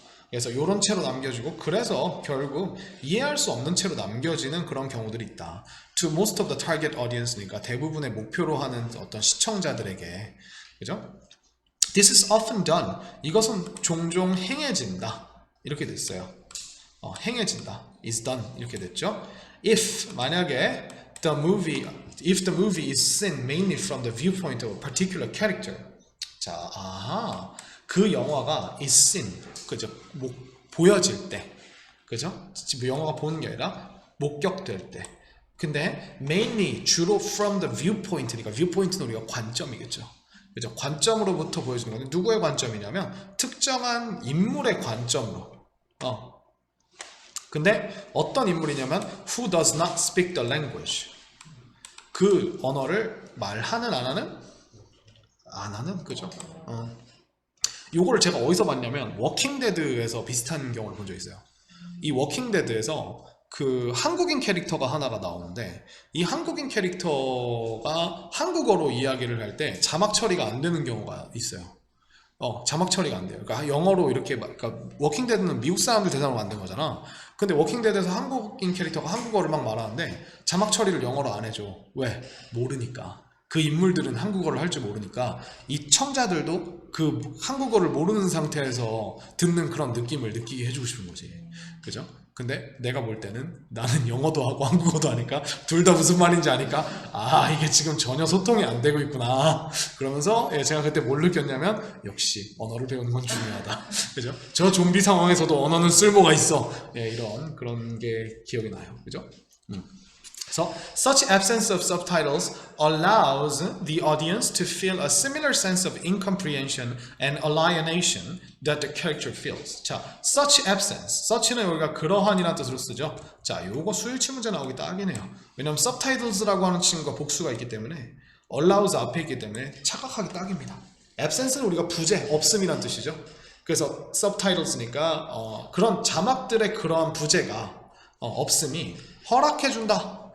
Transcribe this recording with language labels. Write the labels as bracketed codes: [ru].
[ko] 그래서 이런 채로 남겨주고 그래서 결국 이해할 수 없는 채로 남겨지는 그런 경우들이 있다. To most of the target audience 니까 대부분의 목표로 하는 어떤 시청자들에게 그죠? This is often done. 이것은 종종 행해진다. 이렇게 됐어요. 행해진다. is done 이렇게 됐죠. [en] If 만약에 if the movie is seen mainly from the viewpoint of a particular character. [ko] 자, 그 영화가 is seen, 그죠? 보여질 때, 그죠? 영화가 보는 게 아니라 목격될 때. 근데 mainly 주로 from the viewpoint 니까 viewpoint는 우리가 관점이겠죠. 그죠? 관점으로부터 보여주는 건데 누구의 관점이냐면 특정한 인물의 관점으로. [en] 근데 어떤 인물이냐면 who does not speak the language. [ko] 그 언어를 말하는 안 하는? 안 하는 그죠? 요거를 제가 어디서 봤냐면 워킹데드에서 비슷한 경우를 본 적이 있어요. 이 워킹데드에서 그 한국인 캐릭터가 하나가 나오는데 이 한국인 캐릭터가 한국어로 이야기를 할 때 자막 처리가 안 되는 경우가 있어요. 자막 처리가 안 돼요. 그러니까 영어로 이렇게 그러니까 워킹데드는 미국 사람들 대상으로 만든 거잖아. 근데 워킹데드에서 한국인 캐릭터가 한국어를 막 말하는데 자막 처리를 영어로 안 해줘. 왜? 모르니까. 그 인물들은 한국어를 할 줄 모르니까 이 청자들도 그 한국어를 모르는 상태에서 듣는 그런 느낌을 느끼게 해주고 싶은 거지. 그죠? 근데 내가 볼 때는 나는 영어도 하고 한국어도 하니까 둘 다 무슨 말인지 아니까 이게 지금 전혀 소통이 안 되고 있구나. 그러면서 제가 그때 뭘 느꼈냐면 역시 언어를 배우는 건 중요하다. 그죠? 저 좀비 상황에서도 언어는 쓸모가 있어. 이런 그런 게 기억이 나요. 그죠? [en] So, such absence of subtitles allows the audience to feel a similar sense of incomprehension and alienation that the character feels. 자, such absence. [ko] such는 우리가 그러한이라는 뜻으로 쓰죠. 자, 요거 수일치 문제 나오기 딱이네요. 왜냐면 subtitles라고 하는 친구가 복수가 있기 때문에 allows 앞에 있기 때문에 착각하기 딱입니다. absence는 우리가 부재, 없음이란 뜻이죠. 그래서 subtitles니까 그런 자막들의 그러한 부재가 없음이 허락해준다.